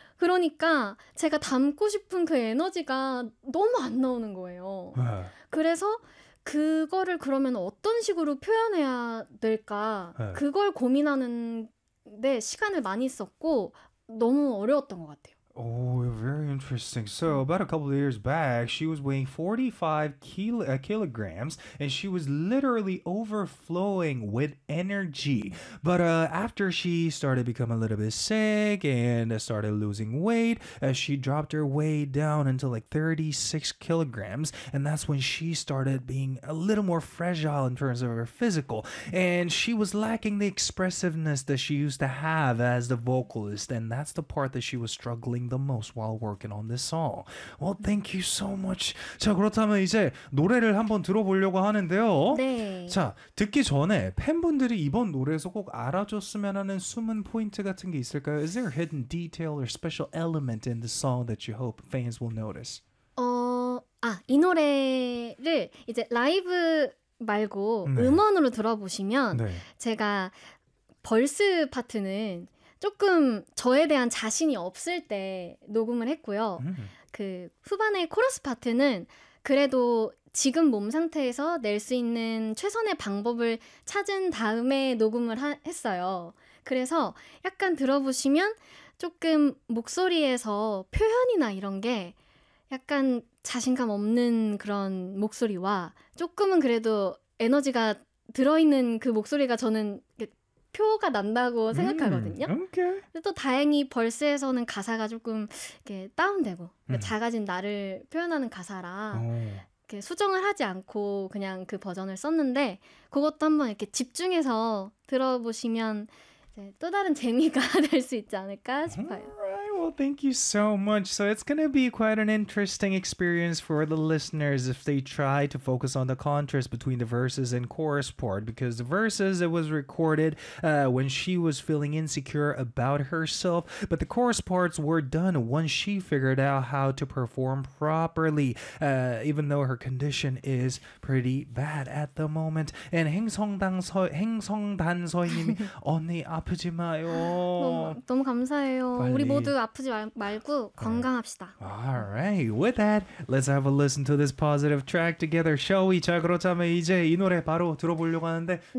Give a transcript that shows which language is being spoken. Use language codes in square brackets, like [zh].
[ko] 그러니까 제가 담고 싶은 그 에너지가 너무 안 나오는 거예요. 그래서 그거를 그러면 어떤 식으로 표현해야 될까? 그걸 고민하는데 시간을 많이 썼고 너무 어려웠던 것 같아요. [en] Oh, very interesting. So about a couple of years back, she was weighing 45 kilograms, and she was literally overflowing with energy. But after she started becoming a little bit sick and started losing weight, she dropped her weight down into like 36 kilograms, and that's when she started being a little more fragile in terms of her physical. And she was lacking the expressiveness that she used to have as the vocalist, and that's the part that she was struggling the most while working on this song. Well, thank you so much. [ko] 자, 그렇다면 이제 노래를 한번 들어보려고 하는데요. 네. 자, 듣기 전에 팬분들이 이번 노래에서 꼭 알아줬으면 하는 숨은 포인트 같은 게 있을까요? Is there a hidden detail or special element in the song that you hope fans will notice? 이 노래를 이제 라이브 말고 네. 음원으로 들어보시면 네. 제가 벌스 파트는 조금 저에 대한 자신이 없을 때 녹음을 했고요. 그 후반의 코러스 파트는 그래도 지금 몸 상태에서 낼 수 있는 최선의 방법을 찾은 다음에 녹음을 했어요. 그래서 약간 들어보시면 조금 목소리에서 표현이나 이런 게 약간 자신감 없는 그런 목소리와 조금은 그래도 에너지가 들어있는 그 목소리가 저는 표가 난다고 생각하거든요. [en] Okay. [ko] 또 다행히 벌스에서는 가사가 조금 이렇게 다운되고 작아진 나를 표현하는 가사라 이렇게 수정을 하지 않고 그냥 그 버전을 썼는데 그것도 한번 이렇게 집중해서 들어보시면 이제 또 다른 재미가 될 수 있지 않을까 싶어요. [en] Well, thank you so much. So it's going to be quite an interesting experience for the listeners if they try to focus on the contrast between the verses and chorus part, because the verses, it was recorded when she was feeling insecure about herself, but the chorus parts were done once she figured out how to perform properly, even though her condition is pretty bad at the moment. [ko] And 행성단서님이 언니 아프지 마요. 너무 감사해요. 우리 모두 아프지 말고 건강합시다. [en] Alright, with that, let's have a listen to this positive track together, shall we? [ko] 자, 그렇다면 이제 이 노래 바로 들어보려고 하는데 네.